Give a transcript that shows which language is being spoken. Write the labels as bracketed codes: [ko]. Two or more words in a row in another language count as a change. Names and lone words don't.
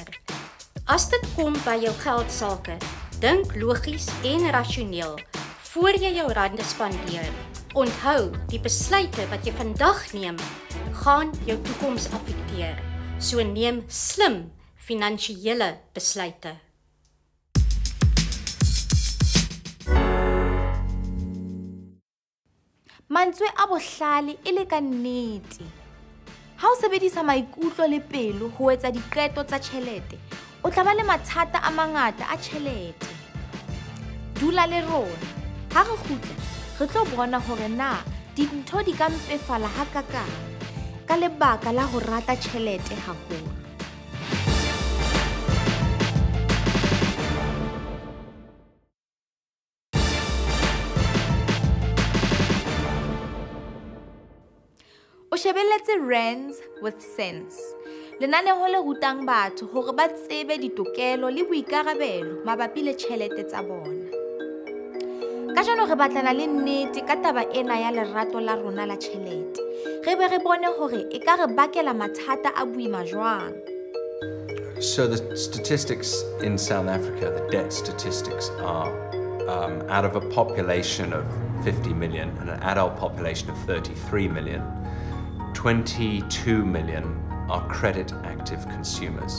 [af] As dit kom by jou geldsaake, dink logies en rasioneel voor jy jou rande spandeer. Onthou, die besluite wat jy vandag neem, gaan jou toekoms affekteer. So neem slim finansiële besluite. [st] Mantswe a bohlale e le ka nnete. Ha o sebedisa maikutlo le pelo ho etsa diqeto tsa tjhelete, o tla ba le mathata a mangata a tjhelete. Dula le rona. Ha re kgutla, re tlo bona hore na dintho di ka mpefala hakakang ka lebaka la ho rata tjhelete haholo. O shebelletse Rands with sense. Lenaneo le rutang batho hore ba tsebe ditokelo le boikarabelo mabapi le tjhelete tsa bona. Ka jano re batlana le nnete ka taba ena ya lerato la rona la tjhelete. Re be re bone hore e ka re bakela mathata a boima jwang. [en] So the statistics in South Africa, the debt statistics are out of a population of 50 million and an adult population of 33 million, 22 million are credit active consumers.